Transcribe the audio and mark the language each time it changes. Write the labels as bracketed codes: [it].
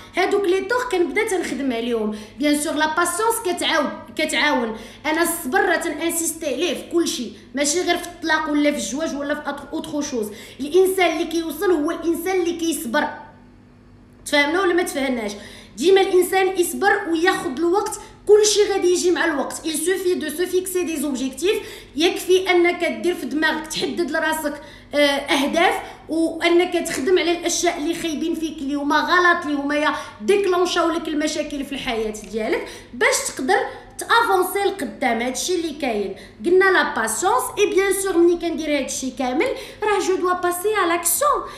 [ar] هادوك لي طور كنبدا تنخدم عليهم. [fr] بيان سور لا باسيونس [ar] كتعاون. انا الصبر راه تنانسيستي ليه في كلشي، ماشي غير في الطلاق ولا في الزواج ولا في [en] اوتر شوز. [ar] الانسان اللي كيوصل هو الانسان اللي كيصبر. تفهمنا ولا ما تفهمناش؟ ديما الانسان يصبر وياخذ الوقت، كلشي غادي يجي مع الوقت. [fr] il suffit de se fixer des objectifs. [ar] يكفي انك دير في دماغك تحدد لراسك اهداف، وانك تخدم على الاشياء اللي خايبين فيك اللي هما غلط اللي هما ديكلونشاو لك المشاكل في الحياه ديالك باش تقدر تافونسي لقدام. هادشي اللي كاين. قلنا [fr] لا باسيونس اي بيان سور [ar] ملي كندير هادشي كامل راه [fr] جو دوا باسي [ar] على لاكسيون.